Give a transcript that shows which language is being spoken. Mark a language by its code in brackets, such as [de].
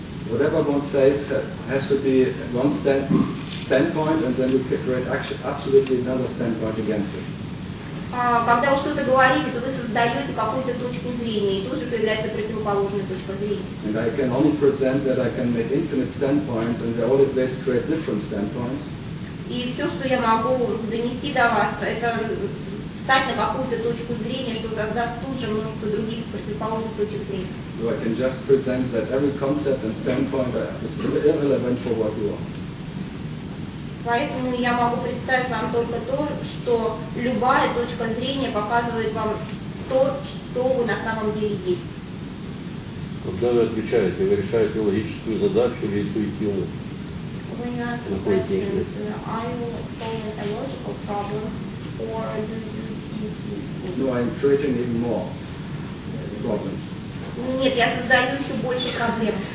[en] Whatever one says has to be one standpoint, and then you can create absolutely another standpoint against it. [ru] Когда вы что-то говорите, то вы создаете какую-то точку зрения, и тут же появляется противоположная точка зрения. [en] And I can only present that I can make infinite standpoints, and they always create different standpoints. [ru] И все, что я могу донести до вас, это встать на какую-то точку зрения, что тогда тут же много других противоположных точек зрения. [en] So I can just present that every concept and standpoint is irrelevant for what you want. [ru] Поэтому я могу представить вам только то, что любая точка зрения показывает вам то, что вы на самом деле есть. Когда вы отвечаете, вы решаете логическую задачу или интуитивную? [en] When you ask a question, are you solving a logical problem or do you intuitive? No, I'm creating even more problems. [ru] Нет, я создаю еще больше проблем.